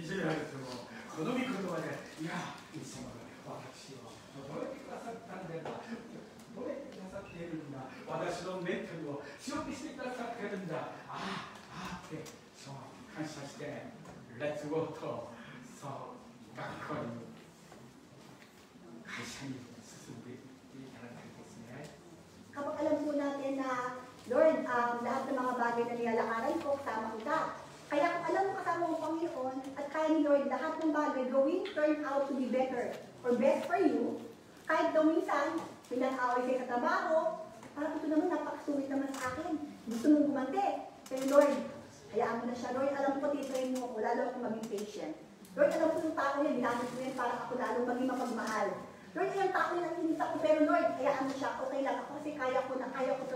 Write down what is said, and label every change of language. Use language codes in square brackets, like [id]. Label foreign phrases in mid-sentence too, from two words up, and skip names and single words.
[ja] じめられても、この御言葉で、いや、イエス様が私を覚えてくださったんだな、覚えてくださっているんだ、私のメンタルを強くしてくださっているんだ、って、そう、感謝して、レッツゴーと、そう、学校に、会社に進んでいただきたいですね。 [tl] Kapag alam po natin na Lord, lahat ng mga bagay na nilalakaran ko, kasama kita. Kaya kung alam mo kasama ang Panginoon, at kaya ni Lord, lahat ng bagay gawin [en] turn out to be better or best for you, [tl] kahit daw minsan, pinag-away kayo sa trabaho, parang ito naman, napakasulit naman sa akin. Gusto mong gumante. Pero Lord, hayaan mo na siya. Lord, alam ko titirain mo ako, lalo akong maging patient. Lord, alam ko yung tao niya, ginamit ko yan para ako lalo maging mapagmahal. Lord, yung tao niya nakinis ako, pero Lord, hayaan mo siya. Okay lang ako kasi kaya ko to.